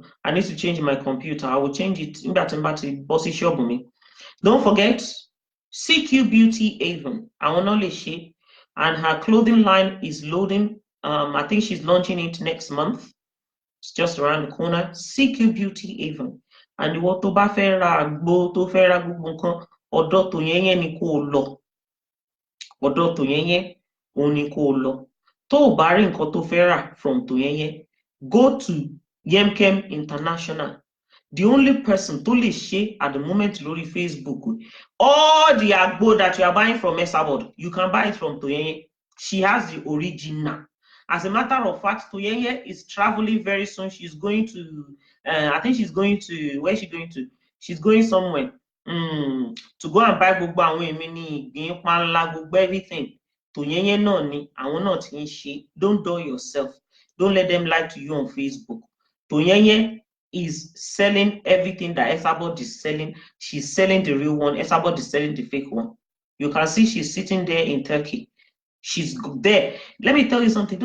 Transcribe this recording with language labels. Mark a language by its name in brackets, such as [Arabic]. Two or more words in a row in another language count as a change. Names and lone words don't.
[English] I need to change my computer. I will change it in that bossy shop me. Don't forget, CQ Beauty Avon. I will not share. And her clothing line is loading. I think she's launching it next month. It's just around the corner. CQ Beauty Avon. And what [Yoruba] to bá fẹ́ ra àgbo tó fẹ́ ra gbogbo nǹkan, ọ̀dọ̀ Tòyẹ́yẹ́ ni kó lọ. Ọ̀dọ̀ Tòyẹ́yẹ́ òun ni kó lọ. Tó o bá rí nǹkan tó fẹ́ rà from Tòyẹ́yẹ́, [English] go to Yemkem International. The only person [Yoruba] to lè ṣe [English] at the moment lórí Facebook, all the agbo that you are buying from Esabod, you can buy it from Toyeye. She has the original. As a matter of fact, Toyeye is traveling very soon. She's going to, I think she's going to, where is she going to? She's going somewhere to go and buy [Yoruba] gbogbo àwọn èmi ní ìgbín panla gbogbo [English] everything. [Yoruba] Toyeye náà ni àwọn náà ti ń ṣe. [English] Don't dull yourself. Don't let them lie to you on Facebook. Toyeye is selling everything that Esabod is selling. She's selling the real one. Esabod is selling the fake one. You can see she's sitting there in Turkey. She's there. Let me tell you something.